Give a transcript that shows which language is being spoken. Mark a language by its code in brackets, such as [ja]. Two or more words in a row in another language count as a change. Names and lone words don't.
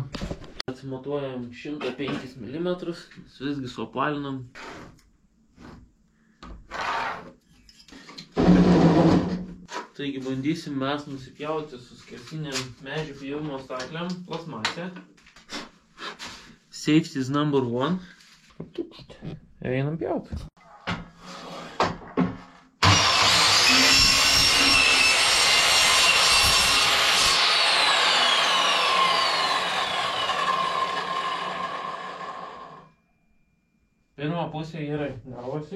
[lt] Atsimatuojam 105 mm, visgi suapvalinam. Taigi bandysim mes nusipjauti su skersinėm medžių pjovimo staklėm plasmasę. [en] Safety is number one. [lt] Einam pjauti. Pirmą pusę gerai gavosi.